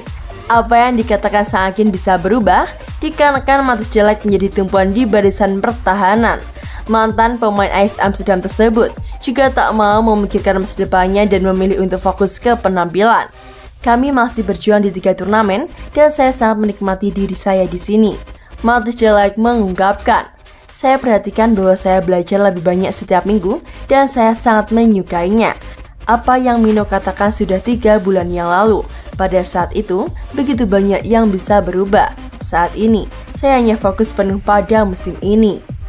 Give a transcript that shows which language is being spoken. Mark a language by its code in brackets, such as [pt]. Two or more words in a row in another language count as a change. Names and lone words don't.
[id] Apa yang dikatakan sang agen bisa berubah dikarenakan Matthijs de Ligt menjadi tumpuan di barisan pertahanan. Mantan pemain AS Amsterdam tersebut juga tak mau memikirkan masa depannya dan memilih untuk fokus ke penampilan. Kami masih berjuang di 3 turnamen dan saya sangat menikmati diri saya di sini. Matthijs de Ligt mengungkapkan, saya perhatikan bahwa saya belajar lebih banyak setiap minggu dan saya sangat menyukainya. Apa yang Mino katakan sudah 3 bulan yang lalu. Pada saat itu, begitu banyak yang bisa berubah. Saat ini, saya hanya fokus penuh pada musim ini.